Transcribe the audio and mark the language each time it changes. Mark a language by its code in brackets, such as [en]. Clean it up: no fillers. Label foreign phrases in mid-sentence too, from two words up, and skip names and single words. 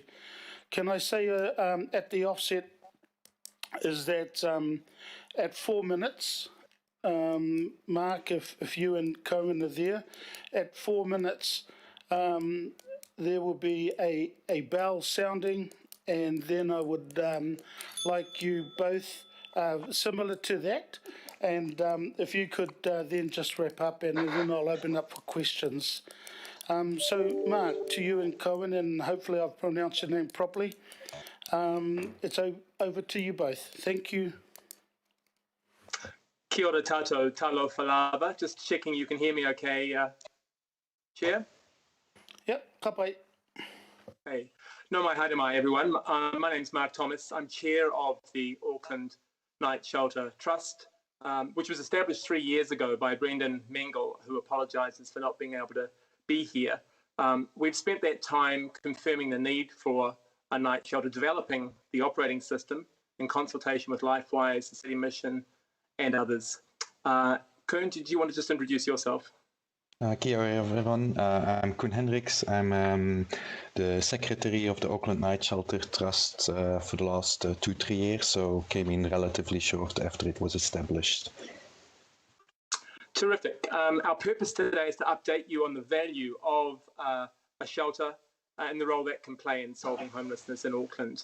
[en] Can I say at the offset is that at 4 minutes, Mark, if you and Cohen are there, at 4 minutes there will be a bell sounding, and then I would like you both, similar to that, and if you could then just wrap up, and then I'll open up for questions. So, Mark, to you and Cohen, and hopefully I've pronounced your name properly. It's over to you both. Thank you. [mi] Kia ora tātou, talo whalava. [en] Just checking you can hear me okay, Chair? Yep, [mi] ka pai. Hey. No mai haere mai, everyone. [en] My name's Mark Thomas. I'm chair of the Auckland Night Shelter Trust, which was established 3 years ago by Brendan Mengel, who apologises for not being able to be here. We've spent that time confirming the need for a night shelter, developing the operating system in consultation with LifeWise, the City Mission, and others. Koen, did you want to just introduce yourself? [mi] Kia ora [en] everyone, I'm Koen Hendricks. I'm the secretary of the Auckland Night Shelter Trust for the last 2-3 years, so came in relatively short after it was established. Terrific. Our purpose today is to update you on the value of a shelter and the role that can play in solving homelessness in Auckland.